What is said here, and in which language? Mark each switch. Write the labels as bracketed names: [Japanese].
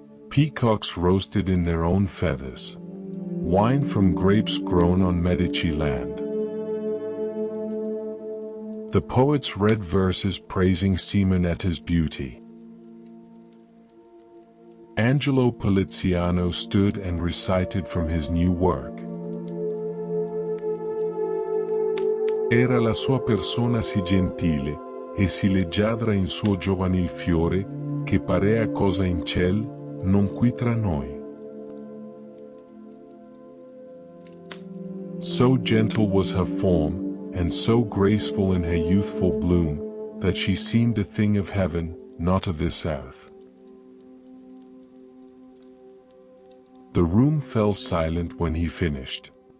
[English] Peacocks roasted in their own feathers. Wine from grapes grown on Medici land. The poets read verses praising Simonetta's beauty. Angelo Poliziano stood and recited from his new work. [Italian] Era la sua persona sì gentile, e sì leggiadra in suo giovanil fiore, che parea cosa in ciel, non qui tra noi. [English] So gentle was her form, and so graceful in her youthful bloom, that she seemed a thing of heaven, not of this earth. The room fell silent when he finished.